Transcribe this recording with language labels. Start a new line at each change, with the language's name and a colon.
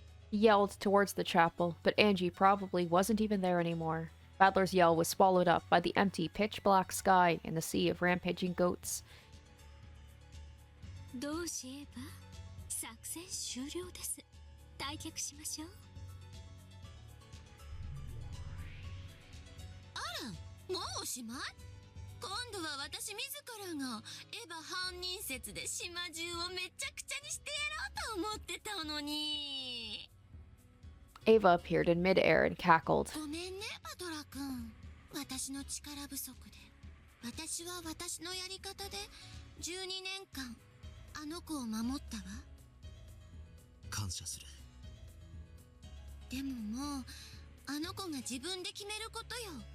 English: He yelled towards the chapel, but Angie probably wasn't even there anymore. Battler's yell was swallowed up by the empty, pitch-black sky and the sea of rampaging goats.
Japanese: どうしえば作戦終了です。退却しましょう。あら、もうおしまい？今度は私自らがエヴァ犯人説で島中をめちゃくちゃにしてやろうと思ってたのに。
English: Ava appeared in midair and cackled.
Japanese: ごめんね、バトラ君。私の力不足で。私は私のやり方で12年間あの子を守ったわ。感謝する。でももうあの子が自分で決めることよ。